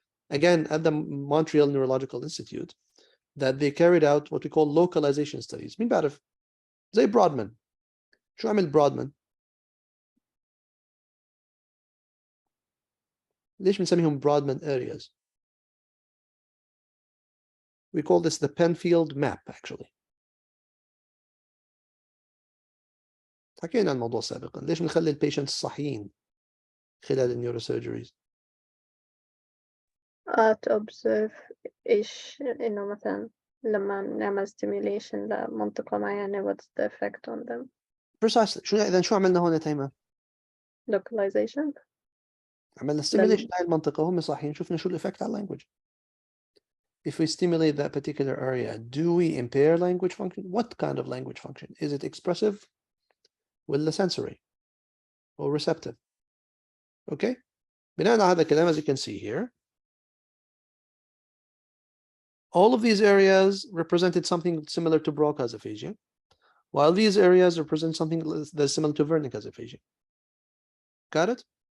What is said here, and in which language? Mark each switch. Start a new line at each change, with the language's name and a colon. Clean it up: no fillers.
English: again, at the Montreal Neurological Institute, that they carried out what we call localization studies.
Arabic: مين بعرف؟ زي برودمان. شو عمل برودمان؟ ليش بنسميهم برودمان areas?
English: We call this the Penfield map actually.
Arabic: حكينا عن الموضوع سابقا. ليش بنخلي البيشنتس صحيين خلال النيوروسيرجريز؟
English: to observe
Arabic: إيش إنه مثلا لما نعمل stimulation لمنطقة معينة
English: what's the effect on them. Precisely.
Arabic: شو عملنا هون يا تيمة؟
English: Localization.
Arabic: عملنا stimulation هاي المنطقة وهم صاحيين شفنا شو الإفكت على language.
English: If we stimulate that particular area, do we impair language function? What kind of language function? Is it expressive?
Arabic: ولا
English: sensory? Or receptive? Okay?
Arabic: بناء على هذا الكلام,
English: as you can see here, all of these areas represented something similar to Broca's aphasia, while these areas represent something that's similar to Wernicke's aphasia. Got it?